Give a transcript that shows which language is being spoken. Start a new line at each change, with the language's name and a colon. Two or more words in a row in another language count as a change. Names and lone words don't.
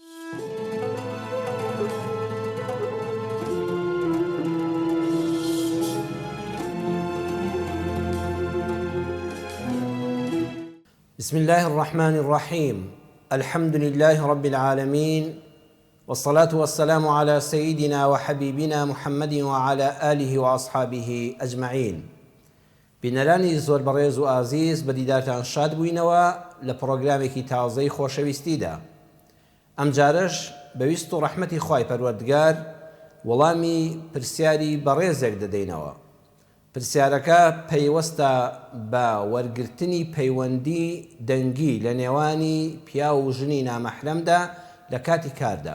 Arabic: بسم الله الرحمن الرحيم. الحمد لله رب العالمين، والصلاة والسلام على سيدنا وحبيبنا محمد وعلى آله وأصحابه أجمعين.
Central Kurdish: بینەرانی زۆر بەڕێز و ئازیز، بەدیدارتان شاد بووینەوە لە پرۆگرامێکی تازەی خۆشەویستیدا. ئەم جارەش بەویست و ڕەحمەتی خوای پەروەردگار وەڵامی پرسیاری بەڕێزێک دەدەینەوە. پرسیارەکە پەیوەستە بە وەرگرتنی پەیوەندی دەنگی لە نێوانی پیا و ژنی نامەحرەمدا لە کاتی کاردا.